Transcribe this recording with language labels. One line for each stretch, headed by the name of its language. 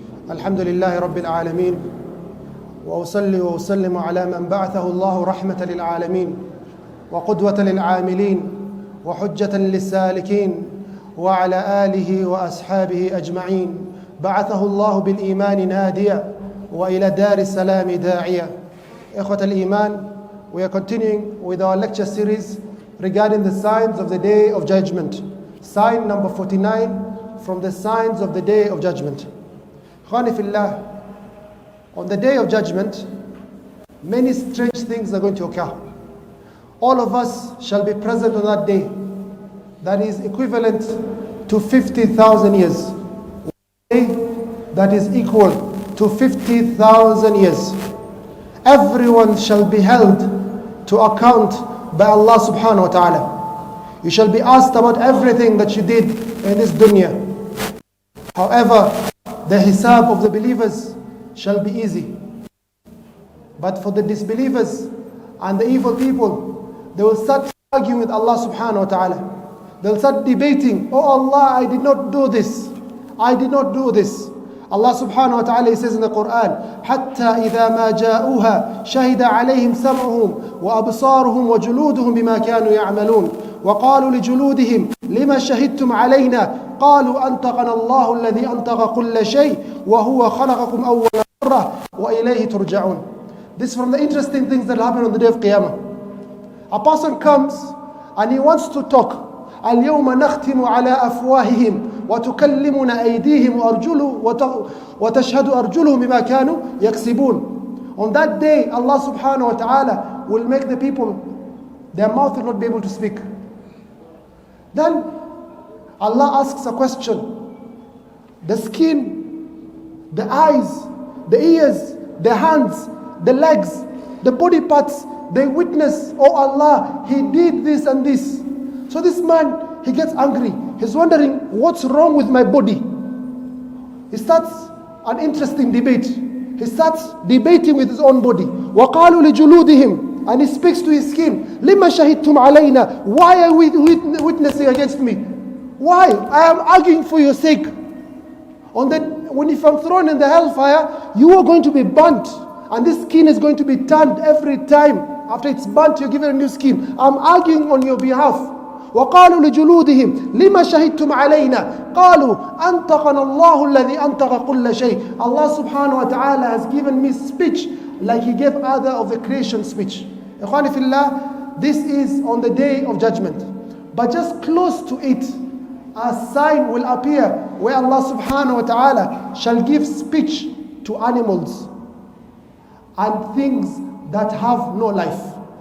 Arabic: الحمد لله رب العالمين، وأصلي وأسلم على من بعثه الله رحمة للعالمين وقدوة للعاملين وحجة للسالكين، وعلى آله وأصحابه أجمعين. بعثه الله بالإيمان ناديا وإلى دار السلام داعيا. إخوة الإيمان,
English: we are continuing with our lecture series regarding the signs of the Day of Judgment. Sign number 49 from the signs of the Day of Judgment. Ikhwani fillah, on the Day of Judgment, many strange things are going to occur. All of us shall be present on that day. That is equivalent to 50,000 years. A day that is equal to 50,000 years. Everyone shall be held to account by Allah subhanahu wa ta'ala. You shall be asked about everything that you did in this dunya. However, the hisab of the believers shall be easy. But for the disbelievers and the evil people, they will start arguing with Allah subhanahu wa ta'ala. They'll start debating, oh Allah, I did not do this. I did not do this.
Arabic: Allah subhanahu wa ta'ala says in the Quran, حَتَّى إِذَا مَا جَاءُوهَا شَهِدَ عَلَيْهِمْ سَمْعُهُمْ وَأَبْصَارُهُمْ وَجُلُودُهُم بِمَا كَانُوا يَعْمَلُونَ وَقَالُوا لِجُلُودِهِمْ لِمَ شَهِدتُّمْ عَلَيْنَا قَالُوا أَنْطَقَنَا اللَّهُ الَّذِي أَنْطَقَ كُلَّ شَيْءٍ وَهُوَ خَلَقَكُمْ أَوَّلَ مَرَّةٍ وَإِلَيْهِ تُرْجَعُونَ.
English: This is from the interesting things that happen on the day of Qiyamah. A person comes and he wants to talk.
Arabic: اليوم نختم على أفواههم وتكلمنا أيديهم وتشهد أرجلهم بما كانوا يكسبون.
English: On that day, Allah subhanahu wa ta'ala will make the people, their mouth will not be able to speak. Then Allah asks a question. The skin, the eyes, the ears, the hands, the legs, the body parts, they witness, oh Allah, he did this and this. So this man, he gets angry. He's wondering, what's wrong with my body? He starts an interesting debate. He starts debating with his own body.
Arabic: وَقَالُوا لِجُلُودِهِمْ,
English: and he speaks to his skin.
Arabic: لِمَا شَهِدْتُمْ عَلَيْنَا,
English: why are we witnessing against me? Why? I am arguing for your sake. If I'm thrown in the hellfire, you are going to be burnt. And this skin is going to be tanned every time. After it's burnt, you're given a new skin. I'm arguing on your behalf.
Arabic: وقالوا لجلودهم لما شهدتم علينا قالوا أنطقنا الله الذي أنطق كل شيء.
English: Allah subhanahu wa ta'ala has given me speech like he gave other of the creation speech. Ikhwani fillah, this is on the Day of Judgment. But just close to it, a sign will appear where Allah subhanahu wa ta'ala shall give speech to animals and things that have no life.